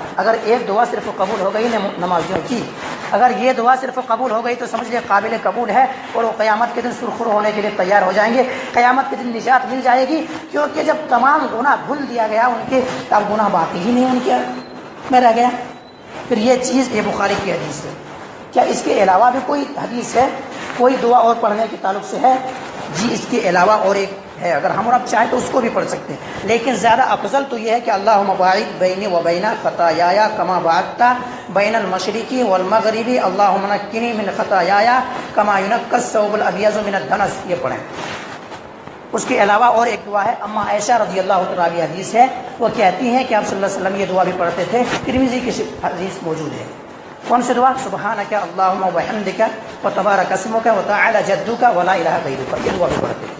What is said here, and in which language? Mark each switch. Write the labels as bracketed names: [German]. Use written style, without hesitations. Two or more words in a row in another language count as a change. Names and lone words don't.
[Urdu] اگر ایک دعا صرف قبول ہو گئی نمازیوں کی اگر یہ دعا صرف قبول ہو گئی تو سمجھ لیں قابل قبول ہے، اور وہ قیامت کے دن سرخرو ہونے کے لیے تیار ہو جائیں گے، قیامت کے دن نجات مل جائے گی، کیونکہ جب تمام گناہ دھل دیا گیا ان کے، اب گناہ باقی ہی نہیں ان کے میں رہ گیا۔ پھر یہ چیز یہ بخاری کی حدیث ہے۔ کیا اس کے علاوہ بھی کوئی حدیث ہے، کوئی دعا اور پڑھنے کے تعلق سے ہے؟ جی اس کے علاوہ اور ایک ہے، اگر ہم اور آپ چاہیں تو اس کو بھی پڑھ سکتے ہیں، لیکن زیادہ افضل تو یہ ہے کہ [Arabic] اللہم باعد بینی و بین خطایای کما بعدت بین المشرق والمغرب اللہم نقنی من خطایای کما ینقی الثوب الابیض من الدنس، [Urdu] یہ پڑھیں۔ اس کے علاوہ اور ایک دعا ہے، اما عائشہ [Arabic] رضی اللہ عنہ [Urdu] حدیث ہے، وہ کہتی ہیں کہ آپ [Arabic] صلی اللہ علیہ وسلم [Urdu] یہ دعا بھی پڑھتے تھے، ترمذی کی حدیث موجود ہے۔ کون سی دعا؟ [Arabic] سبحانک اللہم وبحمدک وتبارک اسمک وتعالی جدک ولا الہ غیرک، [Urdu] یہ دعا بھی پڑھتے تھے۔